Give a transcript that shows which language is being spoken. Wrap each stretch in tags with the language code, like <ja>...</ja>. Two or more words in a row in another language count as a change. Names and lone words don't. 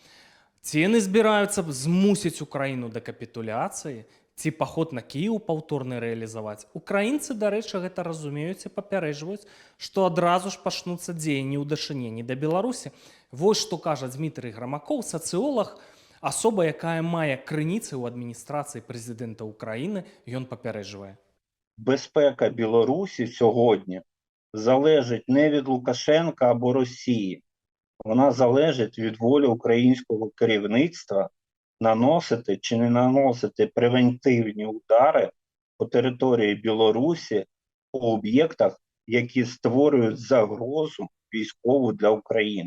<be>Ці яны збіраюцца змусіць Украіну да капітуляцыі, ці паход на Кіеў паўторны рэалізаваць. Украінцы, дарэчы, гэта разумеюць і папярэджваюць, што адразу ж пачнуцца дзеянні ў дачыненні да Беларусі. Вось што кажа Дмітрый Грамакоў, сацыолаг, асоба, якая мае крыніцы ў адміністрацыі прэзідэнта Украіны, ён папярэджвае.</be> <uk>Безпека Білорусі сьогодні залежить не від Лукашенка або Росії. Вона залежить від волі українського керівництва наносити чи не наносити превентивні удари по території Білорусі, по об'єктах, які створюють загрозу військову для України.</uk>